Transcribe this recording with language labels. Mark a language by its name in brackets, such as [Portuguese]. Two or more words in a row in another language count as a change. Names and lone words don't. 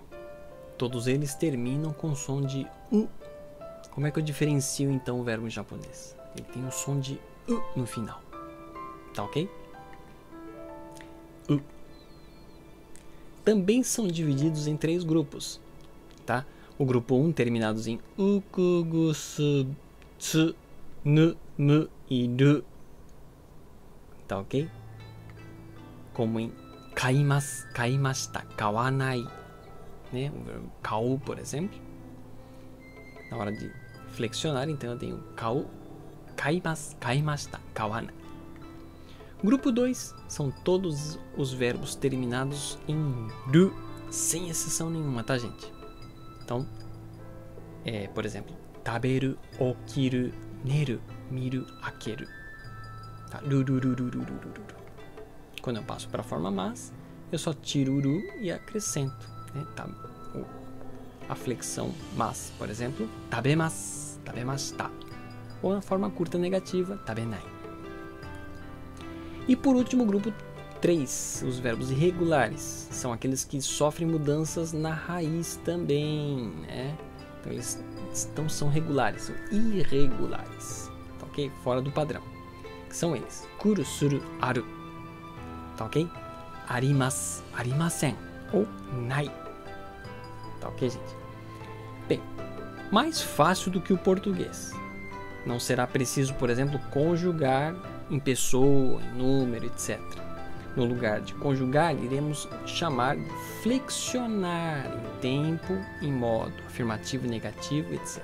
[Portuguese] Todos eles terminam com o som de U. Como é que eu diferencio então o verbo em japonês? Ele tem o som de U no final. Tá ok? U. Também são divididos em 3 grupos, tá? O grupo 1 terminados em U, Ku, Gu, Su, Tsu, Nu, Mu e Ru. Tá ok? Como em [Japanese] 買います、買いました、買わない, [Portuguese] né? O verbo kau, por exemplo. Na hora de flexionar, então eu tenho [Japanese] 買う、買います、買いました、買わない. [Portuguese] Grupo 2 são todos os verbos terminados em ru, sem exceção nenhuma, tá, gente? Então, por exemplo, [Japanese] 食べる、起きる、寝る、見る、開ける. [Portuguese] Tá? Quando eu passo para a forma mas, eu só tiro o ru e acrescento, né? Tá? A flexão mas, por exemplo, [Japanese] 食べます、食べました. [Portuguese] Ou na forma curta negativa, tabenai. E por último, o grupo 3, os verbos irregulares, são aqueles que sofrem mudanças na raiz também, né? Então eles são regulares, são irregulares, tá ok? Fora do padrão, que são eles: [Japanese] 来る、する、ある, tá ok? あります、ありません [Portuguese] ou nai, tá ok, gente? Bem, mais fácil do que o português. Não será preciso, por exemplo, conjugar em pessoa, em número, etc. No lugar de conjugar, iremos chamar de flexionar em tempo, em modo afirmativo, negativo, etc.